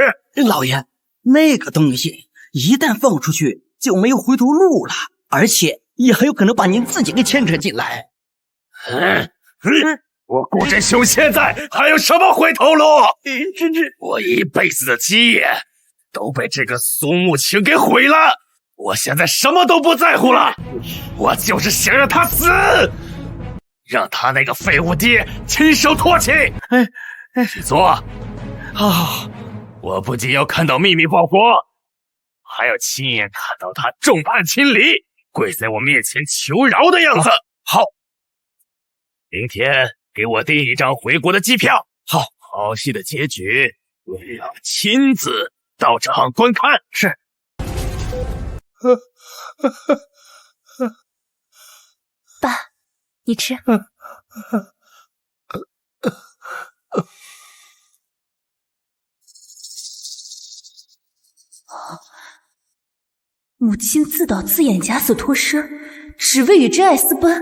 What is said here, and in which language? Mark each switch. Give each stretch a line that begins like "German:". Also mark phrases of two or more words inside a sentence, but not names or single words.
Chinese: 老爺，那個東西一旦放出去就沒有回頭路了，而且也很有可能把您自己給牽扯進來。我顧真兄現在還有什麼回头路？我一輩子的基業都被這個蘇慕情給毀了，我現在什麼都不在乎了，我就是想讓他死，讓他那個廢物爹親手唾棄。去做。好，我不僅要看到秘密報國，還要親眼看到他眾叛親離，跪在我面前求饒的樣子。好，明天給我訂一張回國的機票。好，好戲的結局我要親自到場觀看。是。爸，你吃。母亲自导自演假死脱尸，只为与真爱私奔。